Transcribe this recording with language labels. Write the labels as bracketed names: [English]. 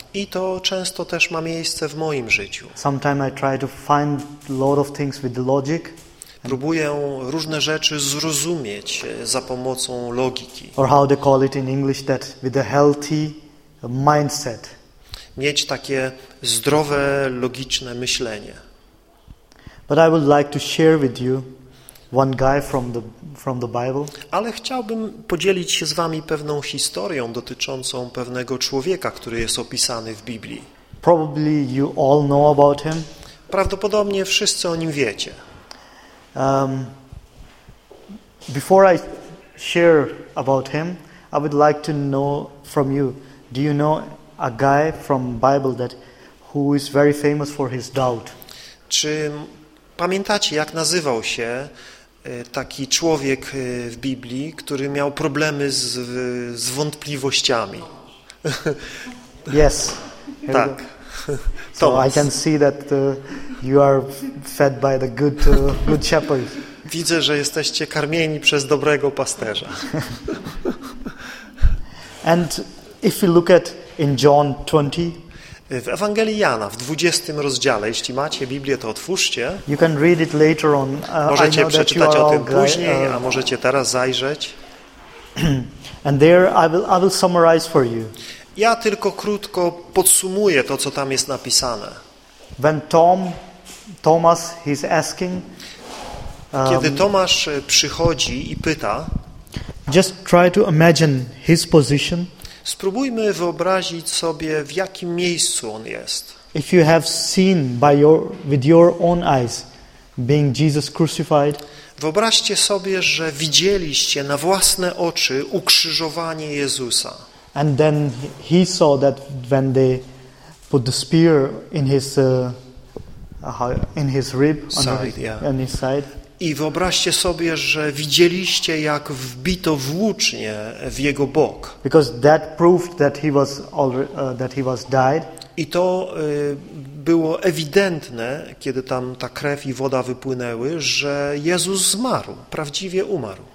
[Polish] I to często też ma miejsce w moim życiu. [English] Sometimes I try to find a lot of things with the logic. [Polish] Próbuję różne rzeczy zrozumieć za pomocą logiki. [English] Or how they call it in English, that with a healthy mindset. [Polish] Mieć takie zdrowe, logiczne myślenie. [English] But I would like to share with you one guy from the Bible. [Polish] Ale chciałbym podzielić się z wami pewną historią dotyczącą pewnego człowieka, który jest opisany w Biblii. [English] Probably you all know about him. [Polish] Prawdopodobnie wszyscy o nim wiecie. [English] Before I share about him, I would like to know from you. Do you know a guy from Bible that who is very famous for his doubt? [Polish] Czy pamiętacie, jak nazywał się taki człowiek w Biblii, który miał problemy z wątpliwościami? [English] Yes. [Polish] Tak. [English] So I can see that you are fed by the good shepherd. [Polish] Widzę, że jesteście karmieni przez dobrego pasterza. [English] And if you look at in John 20, [Polish] w Ewangelii Jana, w 20 rozdziale, jeśli macie Biblię, to otwórzcie. [English] You can read it later on. [Polish] Możecie przeczytać o tym później, a możecie teraz zajrzeć. [English] And there I will summarize for you. [Polish] Ja tylko krótko podsumuję to, co tam jest napisane. [English] When Thomas is asking, [Polish] kiedy Tomasz przychodzi i pyta, [English] just try to imagine his position. [Polish] Spróbujmy wyobrazić sobie, w jakim miejscu on jest. [English] If you have seen by with your own eyes being Jesus crucified, [Polish] wyobraźcie sobie, że widzieliście na własne oczy ukrzyżowanie Jezusa. [English] And then he saw that when they put the spear in his rib side, on his side. [Polish] I wyobraźcie sobie, że widzieliście, jak wbito włócznie w jego bok. [English] Because that proved that he was died. [Polish] I to było ewidentne, kiedy tam ta krew i woda wypłynęły, że Jezus zmarł, prawdziwie umarł.